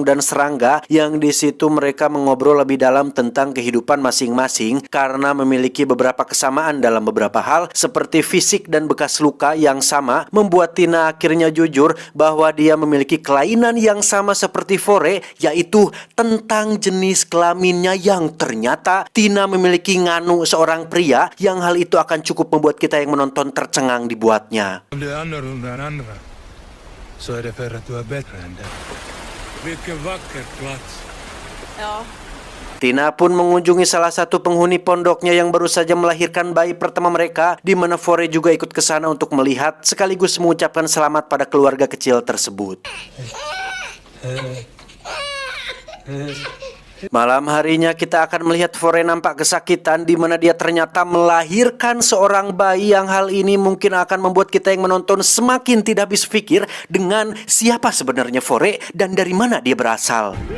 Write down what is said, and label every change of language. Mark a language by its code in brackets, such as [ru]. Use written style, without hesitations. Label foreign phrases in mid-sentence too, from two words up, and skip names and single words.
[id] dan serangga, yang di situ mereka mengobrol lebih dalam tentang kehidupan masing-masing karena memiliki beberapa kesamaan dalam beberapa hal seperti fisik dan bekas luka yang sama, membuat Tina akhirnya jujur bahwa dia memiliki kelainan yang sama seperti Fore, yaitu tentang jenis kelaminnya yang ternyata Tina memiliki nganu seorang pria, yang hal itu akan cukup membuat kita yang menonton tercengang dibuatnya. [sv] Om du är annorlunda än andra så är det för att du är bättre än det. Vilken vacker plats. Ja. [id] Tina pun mengunjungi salah satu penghuni pondoknya yang baru saja melahirkan bayi pertama mereka, di mana Fore juga ikut ke sana untuk melihat sekaligus mengucapkan selamat pada keluarga kecil tersebut. Malam harinya kita akan melihat Fore nampak kesakitan, di mana dia ternyata melahirkan seorang bayi, yang hal ini mungkin akan membuat kita yang menonton semakin tidak habis pikir dengan siapa sebenarnya Fore dan dari mana dia berasal.